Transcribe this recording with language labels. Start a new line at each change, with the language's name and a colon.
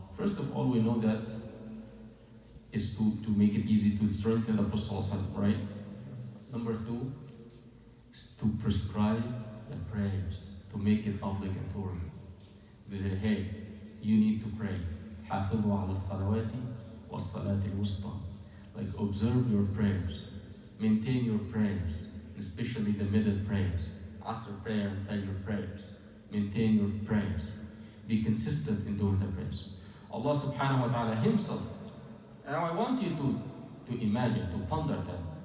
English: First of all, we know that is to make it easy to strengthen the Prophet, right? Number 2 is to prescribe the prayers, to make it obligatory. That, hey, you need to pray.
Arabic: حافظوا على الصلوات والصلاة الوسطى.
English: Like, observe your prayers, maintain your prayers, especially the middle prayers, Asr prayer and Fajr prayers. Maintain your prayers. Be consistent in doing the prayers. Allah subhanahu wa ta'ala himself, now I want you to imagine, to ponder that.